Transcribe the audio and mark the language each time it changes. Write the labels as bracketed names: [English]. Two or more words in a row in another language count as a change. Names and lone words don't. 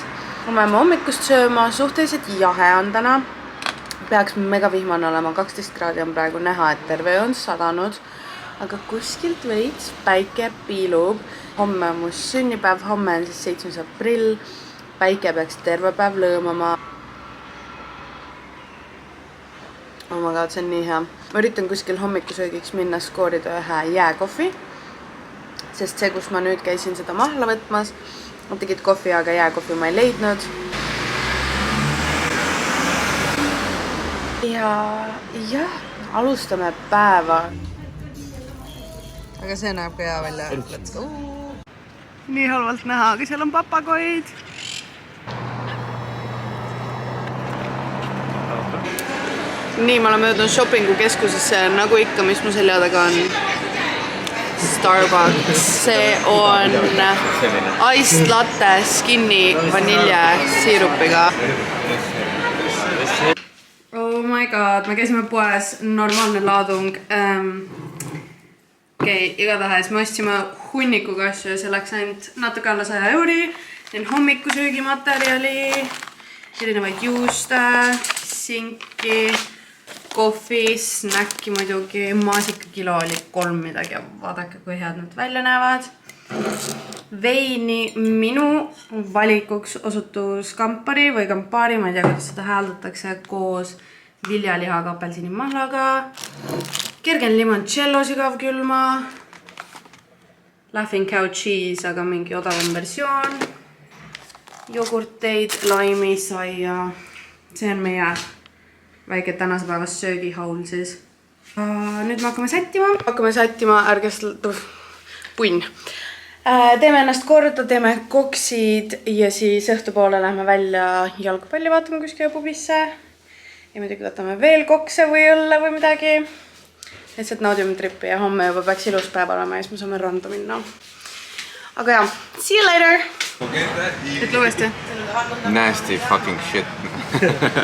[Estonian] Me oleme hommikust sööma, suhteliselt jahe on täna. Peaks mega vihmane olema, 12 kraadi on praegu näha, et terve on sadanud. Aga kuskilt veits päike piilub. Homme on mu sünnipäev, homme on siis 7. aprill. Päike peaks terve päev lõõmama. [English] Oh my god, [Estonian] see on nii hea. Ma üritan kuskil hommikusöögiks minna skoorida ühe jääkohvi. Sest see, kus ma nüüd käisin seda mahla võtmas, ma tegid kohvi, aga jääkohvi ma ei leidnud. Ja alustame päeva. Aga see näeb ka hea välja. [English] Let's go! [Estonian] Nii halvalt näha, aga seal on papagoid. Nii, ma olen möödunud shoppingu keskusesse, nagu ikka, mis mu selja taga on. Starbucks. See on [English] iced latte skinny [Estonian] vanilje siirupiga. [English] Oh my god, [Estonian] me käisime poes, normaalne laadung. Okei, igatahes me ostsime hunnikuga asju ja see läks ainult natuke alla 100 euri. Teen hommikusöögimaterjali, erinevaid juuste, sinki, kohvi, snäkki muidugi, maasikakilo oli 3 midagi ja vaadake, kui head nad välja näevad. Veini minu valikuks osutus Campari või Campari, ma ei tea, kuidas seda hääldatakse, koos viljalihaga, apelsinimahlaga. Kergen limoncello sügavkülma. [English] Laughing Cow cheese, [Estonian] aga mingi odavam versioon. Jogurteid, laimi, saia. See on meie väike tänase päevast söögihaul siis. Nüüd me hakkame sättima, ärges punn. Teeme ennast korda, teeme koksid ja siis õhtupoole lähme välja jalgpalli vaatame kuskile pubisse. Ja muidugi võtame veel kokse või õlle või midagi. Lihtsalt naudime trippi ja homme juba peaks ilus päev olema ja siis me saame randa minna. Aga jah, [English] see you later! [Estonian] Ütle uuesti. [English] Nasty fucking shit.